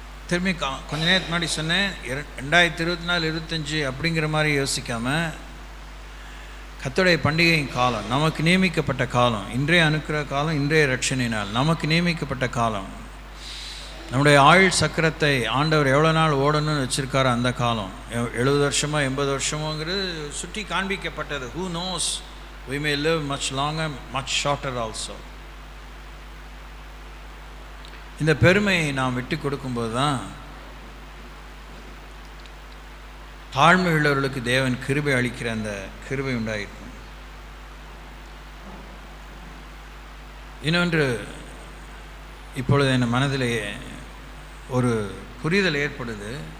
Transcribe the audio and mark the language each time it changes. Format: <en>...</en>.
<ta>திரும்பி கொஞ்ச நேரத்துக்கு முன்னாடி சொன்னேன், 2024 25 அப்படிங்கிற மாதிரி யோசிக்காமல், கர்த்தருடைய பண்டிகையின் காலம், நமக்கு நியமிக்கப்பட்ட காலம், இன்றைய அனுக்கிற காலம், இன்றைய ரட்சணை நாள், நமக்கு நியமிக்கப்பட்ட காலம். நம்முடைய ஆயுள் சக்கரத்தை ஆண்டவர் எவ்வளோ நாள் ஓடணும்னு வச்சுருக்காரோ அந்த காலம், 70 வருஷமோ 80 வருஷமோங்கிறது சுற்றி காண்பிக்கப்பட்டது.</ta> <en>Who knows, we may live much longer, much shorter also.</en> <ta>இந்த பெருமையை நாம் விட்டு கொடுக்கும்போது தான் தாழ்மை உள்ளவர்களுக்கு தேவன் கிருபை அளிக்கிற அந்த கிருபை உண்டாயிருக்கும். இன்னொன்று, இப்பொழுது என் மனதிலே ஒரு புரிதல் ஏற்படுது.</ta>